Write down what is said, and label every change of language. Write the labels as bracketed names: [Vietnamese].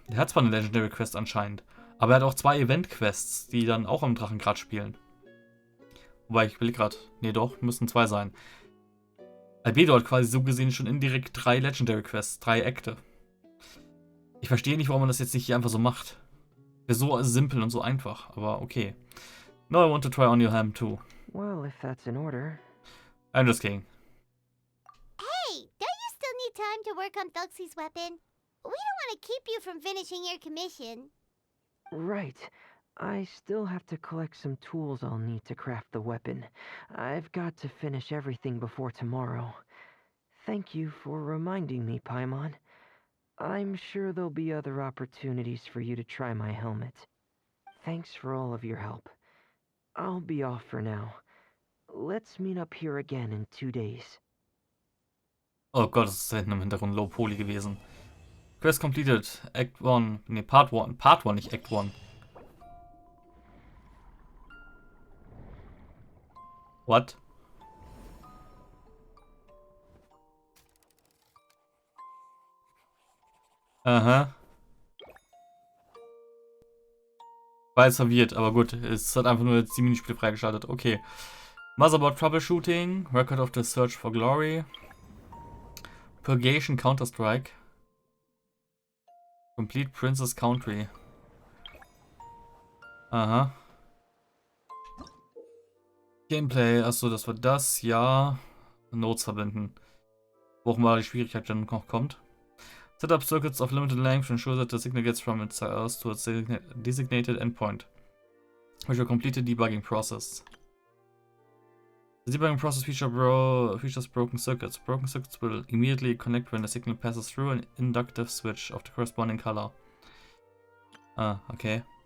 [German] Der hat zwar eine Legendary Quest anscheinend, aber er hat auch 2 Event-Quests, die dann auch am Drachengrad spielen. Wobei, ich will gerade. Nee, doch, müssen 2 sein. Albedo hat quasi so gesehen schon indirekt 3 Legendary Quests, 3 Akte. Ich verstehe nicht, warum man das jetzt nicht hier einfach so macht. Wäre so simpel und so einfach, aber okay. [English] No, I want to try on your ham too. Well, if that's in order. I'm just kidding. Hey, don't you still need time to work on Thuxie's weapon? We don't want to keep you from finishing your commission. Right. I still have to collect some tools I'll need to craft the weapon. I've got to finish everything before tomorrow. Thank you for reminding me, Paimon. I'm sure there'll be other opportunities for you to try my helmet. Thanks for all of your help. I'll be off for now. Let's meet up here again in 2 days. [German] Oh Gott, das ist da hinten im Hintergrund Low Poly gewesen. [English] Quest completed. [German] Act 1. Ne, Part 1. Part 1, nicht Act 1. [English] What? Aha. [German] War jetzt verwirrt, aber gut. Es hat einfach nur jetzt die Minispiele freigeschaltet. [English] Okay. Motherboard Troubleshooting. Record of the Search for Glory. Purgation Counter-Strike. Complete Princess Country. Aha. [German] Gameplay. Achso, das war das. Ja. Notes verbinden. Wo auch mal die Schwierigkeit dann noch kommt. [English] Set up circuits of limited length to ensure that the signal gets from its source to its designated endpoint, which will complete the debugging process. The debugging process features broken circuits. Broken circuits will immediately connect when the signal passes through an inductive switch of the corresponding color. Ah, okay.